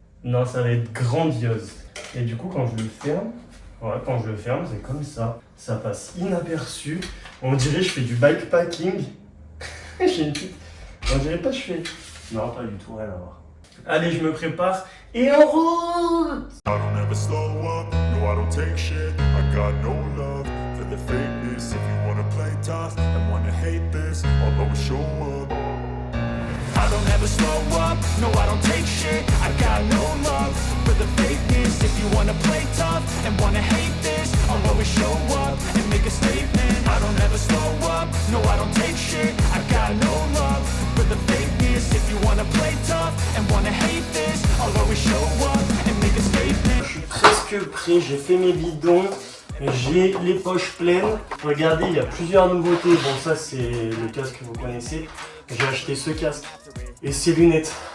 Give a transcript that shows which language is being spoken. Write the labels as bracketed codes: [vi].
[fr] Non, ça va être grandiose. Et du coup, quand je le ferme, voilà, quand je le ferme, c'est comme ça. Ça passe inaperçu. On dirait que je fais du bikepacking. J'ai une petite... On dirait pas que je fais... Non, pas du tout, rien à voir. Allez, je me prépare et en route! [en] I don't ever slow up, no I don't take shit. I got no love for the fakeness. If you wanna play tough and wanna hate this, I'll always show up. I don't ever slow up, no I don't take shit. I got no love for the fakeness. If you wanna play tough and wanna hate this, I'll always show up and make a statement. I don't ever slow up, no I don't take shit. I got no love for the fakeness. If you wanna play tough and wanna hate this, I'll always show up and make a statement. [fr] Je suis presque prêt, j'ai fait mes bidons. J'ai les poches pleines. Regardez, il y a plusieurs nouveautés. Bon, ça c'est le casque que vous connaissez. J'ai acheté ce casque et ces lunettes.